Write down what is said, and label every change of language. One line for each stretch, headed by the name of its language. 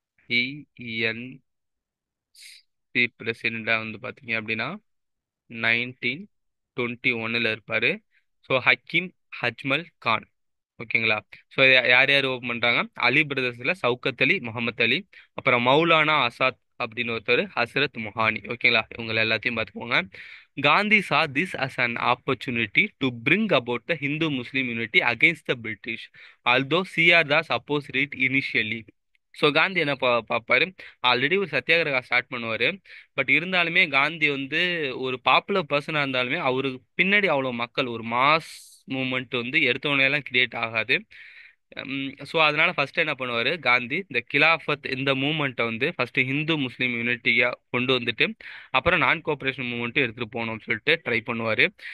Tamil: INC பிரசிடெண்டா வந்து பார்த்தீங்க அப்படின்னா 1921 இருப்பாரு. ஸோ ஹக்கீம் அஜ்மல் கான் ஓகேங்களா. ஸோ யார் யார் ஓப்பன் பண்றாங்க? அலி பிரதர்ஸ்ல சவுக்கத் அலி, முகமது அலி, அப்புறம் மௌலானா ஆசாத் அப்படின்னு ஒருத்தர், ஹசரத் முஹானி. ஓகேங்களா, இவங்க எல்லாத்தையும் பார்த்துக்கோங்க.
English: Gandhi saw this as an opportunity to bring about the Hindu-Muslim unity against the British, although C.R. Das opposed it initially.
Tamil: So Gandhi என்ன பார்ப்பாரு, ஆல்ரெடி ஒரு சத்தியாகிரகா ஸ்டார்ட் பண்ணுவாரு. பட் இருந்தாலுமே காந்தி வந்து ஒரு பாப்புலர் பர்சனாக இருந்தாலுமே அவருக்கு பின்னாடி அவ்வளோ மக்கள், ஒரு மாஸ் மூமெண்ட் வந்து எடுத்தோடனே எல்லாம் கிரியேட் ஆகாது. ஸோ அதனால ஃபர்ஸ்ட் என்ன பண்ணுவாரு காந்தி, இந்த கிலாஃபத் இந்த மூமெண்ட்டை வந்து ஃபர்ஸ்ட் ஹிந்து முஸ்லீம் யூனிட்டியா கொண்டு வந்துட்டு அப்புறம் நான் கோஆபரேஷன் மூமெண்ட்டும் எடுத்துட்டு போகணும்னு சொல்லிட்டு ட்ரை பண்ணுவாரு.